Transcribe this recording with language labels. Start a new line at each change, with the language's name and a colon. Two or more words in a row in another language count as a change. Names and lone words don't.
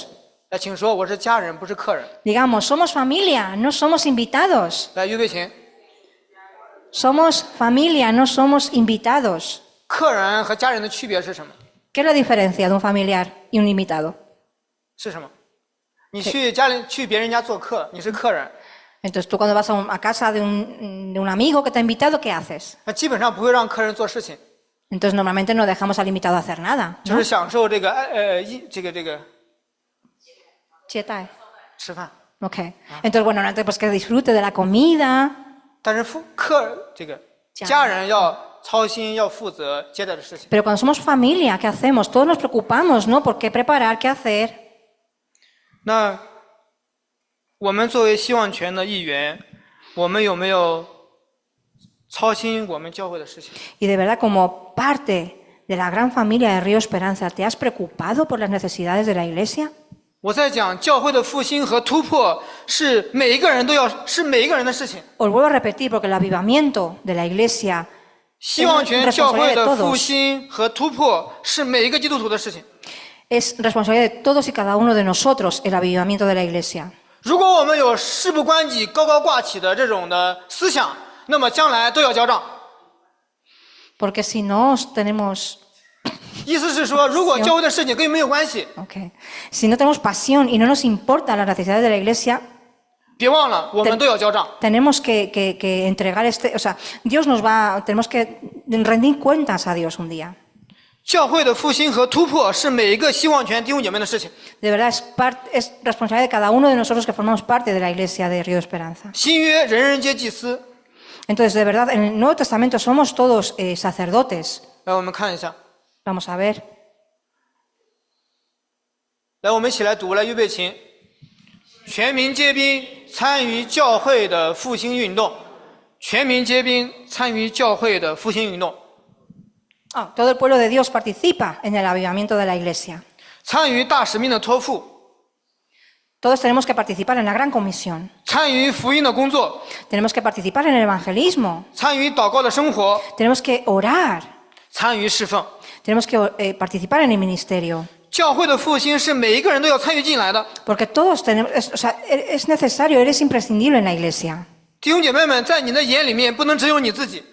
Chinese: 来，请说我是家人，不是客人。
Spanish: Digamos, somos familia, no somos invitados.
Chinese: 来，预备琴。
Spanish: Somos familia, no somos invitados.
Chinese: 客人和家人的区别是什么？
Spanish: ¿Qué es la diferencia de un familiar y un invitado?
Chinese: 是什么？你去家里去别人家做客，你是客人，
Spanish: Entonces tú cuando vas a casa de un amigo que te ha invitado, ¿qué haces?
Chinese: 那基本上不会让客人做事情，
Spanish: Entonces normalmente no dejamos al invitado hacer nada,
Chinese: 就
Spanish: ¿no?
Chinese: 是享受这个这个 Chietai. 吃饭。
Spanish: Ok. Entonces, bueno, antes pues que disfrute de la comida.
Chinese: 但是这个家人要操心，要负责接待的事情。
Spanish: Pero cuando somos familia, ¿qué hacemos? Todos nos preocupamos, ¿no? ¿Por qué preparar? ¿Qué hacer?
Chinese: 那我们作为希望泉的一员，我们有没有操心我们教会的事情？
Spanish: Y de verdad, como parte de la gran familia de Río Esperanza, ¿te has preocupado por las necesidades de la iglesia?
Chinese: 我在讲教会的复兴和突破是每一个人的事情。
Spanish: Os vuelvo a repetir, porque el avivamiento de la iglesia
Chinese: 希望泉教会的复兴和突破是每一个基督徒的事情。
Spanish: es responsabilidad de todos y cada uno de nosotros el avivamiento de la iglesia.
Chinese: 如果我们有事不关己、高高挂起的这种的思想，那么将来都要交账。
Spanish: Porque si no tenemos...
Chinese: 意思是说，如果教会的事情跟你没有关系，
Spanish: Okay. Si no tenemos pasión y no nos importan las necesidades de la iglesia,
Chinese: 别忘了我们都要交账。
Spanish: tenemos que entregar o sea, tenemos que rendir cuentas a Dios un día.
Chinese: 教会的复兴和突破是每一个希望泉弟兄姐妹的事情。
Spanish: De verdad, es responsabilidad de cada uno de nosotros que formamos parte de la iglesia de Río de Esperanza.
Chinese: 新约人人皆祭司。
Spanish: Entonces, de verdad, en el Nuevo Testamento somos todos sacerdotes.
Chinese: 来，我们看一下。
Spanish: Vamos a ver.
Chinese: 来，我们一起来读，来预备琴。全民皆兵，参与教会的复兴运动。全民皆兵，参与教会的复兴运动。
Spanish: Todo el pueblo de Dios participa en el avivamiento de la iglesia.
Chinese: 参与大使命的托付。
Spanish: Todos tenemos que participar en la gran comisión.
Chinese: 参与福音的工作。
Spanish: Tenemos que participar en el evangelismo.
Chinese: 参与祷告的生活。
Spanish: Tenemos que orar.
Chinese: 参与侍奉。
Spanish: Tenemos que participar en el ministerio.
Chinese: 教会的复兴是每一个人都要参与进来的。
Spanish: Porque todos tenemos, es necesario, eres imprescindible en la iglesia.
Chinese: 弟兄姐妹们，在你的眼里面不能只有你自己，